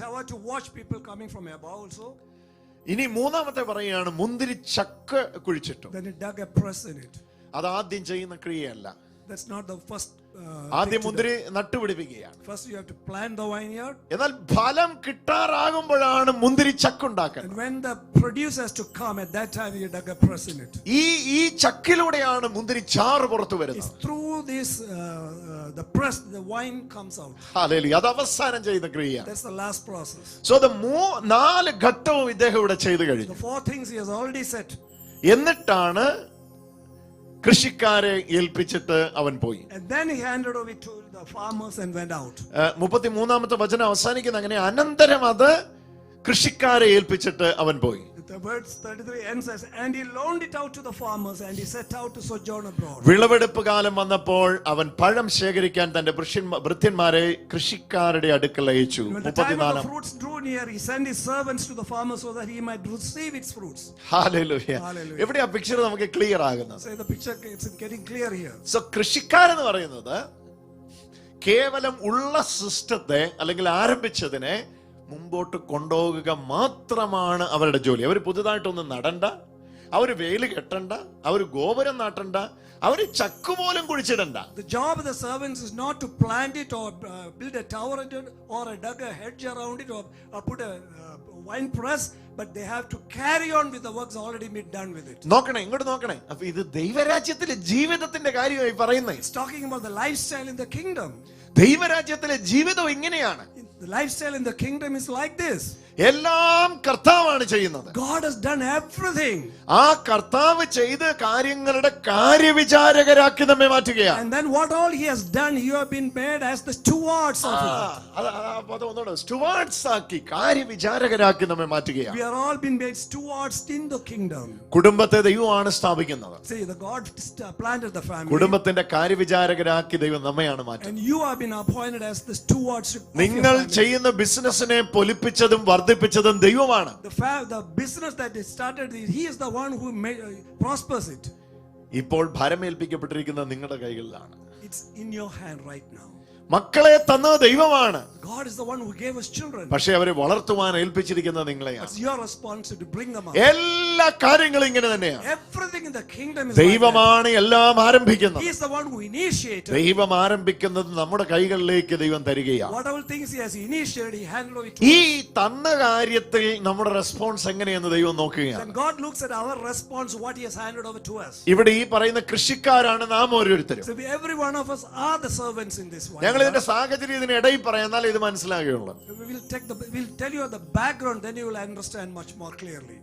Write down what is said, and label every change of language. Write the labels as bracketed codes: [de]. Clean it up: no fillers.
[en] tower to watch people coming from above also. [ml] ഇനി മൂന്നാമത്തെ പറയുകയാണ് മുന്തിരി ചക്ക് കുഴിച്ചിട്ടു. [en] Then he dug a press in it. [ml] അത് ആദ്യം ചെയ്യുന്ന ക്രിയയല്ല. [en] That's not the first. [ml] ആദ്യം മുന്തിരി നട്ടുപിടിപ്പിക്കുകയാണ്. [en] First you have to plant the vineyard. [ml] എന്നാൽ ഫലം കിട്ടാറാകുമ്പോഴാണ് മുന്തിരി ചക്കുണ്ടാക്കുന്നത്. [en] And when the produce has to come, at that time you dug a press in it. [ml] ഈ ചക്കിലൂടെയാണ് മുന്തിരി ചാറ് പുറത്തു [en] It's [ml] വരുന്നത്. [en] through this the press the wine comes out. [ml] Hallelujah. അത് അവസാനം ചെയ്യുന്ന ക്രിയയാണ്. [en] That's the last process. [ml] So നാല് ഘട്ടവും ഇദ്ദേഹം ഇവിടെ ചെയ്തു കഴിഞ്ഞു. [en] The four things he has already set. [ml] എന്നിട്ടാണ് കൃഷിക്കാരെ ഏൽപ്പിച്ചിട്ട് അവൻ പോയി. [en] And then he handed over to the farmers and went out. [ml] 33-ാമത്തെ വചനം അവസാനിക്കുന്ന അങ്ങനെ അനന്തരം അത് കൃഷിക്കാരെ ഏൽപ്പിച്ചിട്ട് അവൻ പോയി. [en] The verse 33 ends as, and he loaned it out to the farmers and he set out to sojourn abroad. [ml] വിളവെടുപ്പ് കാലം വന്നപ്പോൾ അവൻ പഴം ശേഖരിക്കാൻ തന്റെ ഭൃത്യന്മാരെ കൃഷിക്കാരുടെ അടുക്കൽ അയച്ചു. [en] When the time of the fruits drew near, he sent his servants to the farmers so that he might receive its fruits. [ml] Hallelujah. [en] Hallelujah. [ml] എവിടെയാ പിക്ചർ നമുക്ക് ക്ലിയർ ആകുന്നത്? [en] So the picture is getting clear here. [ml] So കൃഷിക്കാരെന്ന് പറയുന്നത് കേവലം ഉള്ള സിസ്റ്റത്തെ അല്ലെങ്കിൽ ആരംഭിച്ചതിനെ മുമ്പോട്ട് കൊണ്ടുപോകുക മാത്രമാണ് അവരുടെ ജോലി. അവർ പുതുതായിട്ടൊന്നും നടണ്ട, അവർ വേലി കെട്ടണ്ട, അവർ ഗോപുരം നാട്ടണ്ട, അവർ ചക്ക് പോലും കുഴിച്ചിടണ്ട. [en] The job of the servants is not to plant it or build a tower or dug a hedge around it or put a wine press, but they have to carry on with the works already been done with it. [ml] നോക്കണേ, ഇങ്ങോട്ട് നോക്കണേ. അപ്പൊ ഇത് ദൈവരാജ്യത്തിലെ ജീവിതത്തിന്റെ കാര്യമായി പറയുന്നത്. [en] It's talking about the lifestyle in the kingdom. [ml] ദൈവരാജ്യത്തിലെ ജീവിതം ഇങ്ങനെയാണ്. [en] The lifestyle in the kingdom is like this. [ml] എല്ലാം കർത്താവാണ് ചെയ്യുന്നത്. [en] God has done everything. [ml] ആ കർത്താവ് ചെയ്ത കാര്യങ്ങളുടെ കാര്യവിചാരകരാക്കി നമ്മെ മാറ്റുകയാണ്. [en] And then what all he has done, you have been made as the stewards of it. [ml] Stewards ആക്കി കാര്യവിചാരകരാക്കി നമ്മെ മാറ്റുകയാണ്. [en] We are all been made stewards in the kingdom. [ml] കുടുംബത്തെ ദൈവമാണ് സ്ഥാപിക്കുന്നത്. [en] See, the God planted the family. [ml] കുടുംബത്തിന്റെ കാര്യവിചാരകരാക്കി ദൈവം നമ്മയാണ് മാറ്റുന്നത്. [en] And you have been appointed as the stewardship of your [ml] നിങ്ങൾ [en] family. [ml] ചെയ്യുന്ന ബിസിനസിനെ പൊലിപ്പിച്ചതും വർദ്ധിപ്പിച്ചതും ദൈവമാണ്. [en] The business that is started, he is the one who prospers it. [ml] ഇപ്പോൾ ഭരമേൽപ്പിക്കപ്പെട്ടിരിക്കുന്നത് നിങ്ങളുടെ കൈകളിലാണ്. [en] It's in your hand right now. [ml] മക്കളെ തന്നത് ദൈവമാണ്. [en] God is the one who gave us children. [ml] പക്ഷേ അവരെ വളർത്തുവാൻ ഏൽപ്പിച്ചിരിക്കുന്നത് നിങ്ങളെയാണ്. [en] It's your responsibility to bring them up. [ml] എല്ലാ എല്ലാ കാര്യങ്ങളും ഇങ്ങനെ തന്നെയാണ്. [en] Everything in the kingdom is like that. [ml] ദൈവമാണ് എല്ലാം ആരംഭിക്കുന്നത്. [en] He is the one who initiated. [ml] ദൈവം ആരംഭിക്കുന്നത് നമ്മുടെ കൈകളിലേക്ക് ദൈവം തരികയാണ്. [en] Whatever things he has initiated, he handed over to [ml] ഈ [en] us. [ml] തന്ന കാര്യത്തിൽ നമ്മുടെ റെസ്പോൺസ് എങ്ങനെയെന്ന് ദൈവം നോക്കുകയാണ്. [en] Then God looks at our response, what he has handed over to us. [ml] ഇവിടെ ഈ പറയുന്ന കൃഷിക്കാരാണ് നാം ഓരോരുത്തരും. [en] So every one of us are the servants in this one. [ml] ഞങ്ങൾ ഇതിന്റെ സാഹചര്യം ഇതിന് ഇടയിൽ പറയാൽ ഇത് മനസ്സിലാകുകയുള്ളൂ. [en] We'll tell you the background, then you will understand much more clearly.